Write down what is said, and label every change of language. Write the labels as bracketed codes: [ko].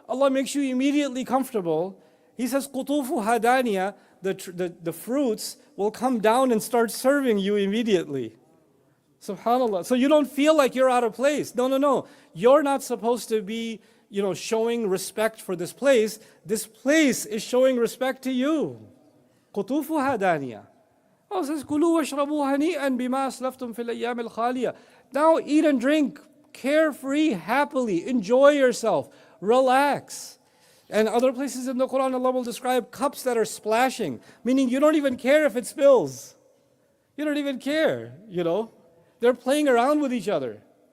[en] Allah makes you immediately comfortable. He says, [ar] qutufu hadaniya, [en] the fruits will come down and start serving you immediately. SubhanAllah. So you don't feel like you're out of place. No. You're not supposed to be, showing respect for this place. This place is showing respect to you. [ar] Qutufu hadaniya. [en] Allah says, [ar] كُلُوا وَاشْرَبُوا هَنِيئًا بِمَا أَسْلَفْتُمْ فِي الْأَيَّامِ الْخَالِيَةِ. [en] Now eat and drink, carefree, happily, enjoy yourself, relax. And other places in the Quran, Allah will describe cups that are splashing, meaning you don't even care if it spills. You don't even care, you know. They're playing around with each other.